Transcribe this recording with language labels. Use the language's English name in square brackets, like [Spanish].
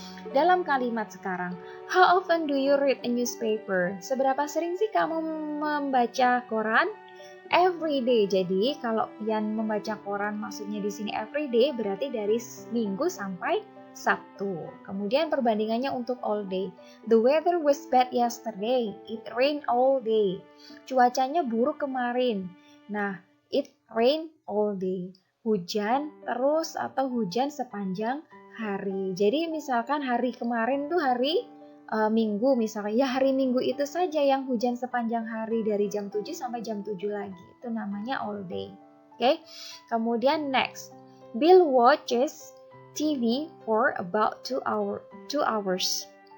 [Indonesian] Dalam kalimat sekarang, [English] how often do you read a newspaper? [Indonesian] Seberapa sering sih kamu membaca koran? [English] Every day. [Indonesian] Jadi kalau Pian membaca koran maksudnya di sini every day berarti dari Minggu sampai Sabtu. Kemudian perbandingannya untuk all day. [English] The weather was bad yesterday. It rained all day. [Indonesian] Cuacanya buruk kemarin. Nah, [English] it rained all day. [Indonesian] Hujan terus atau hujan sepanjang hari. Jadi misalkan hari kemarin tuh hari Minggu misalnya, ya hari Minggu itu saja yang hujan sepanjang hari dari jam 7 sampai jam 7 lagi. Itu namanya all day. Oke. [English] Kemudian next. Bill watches TV for about 2 hours.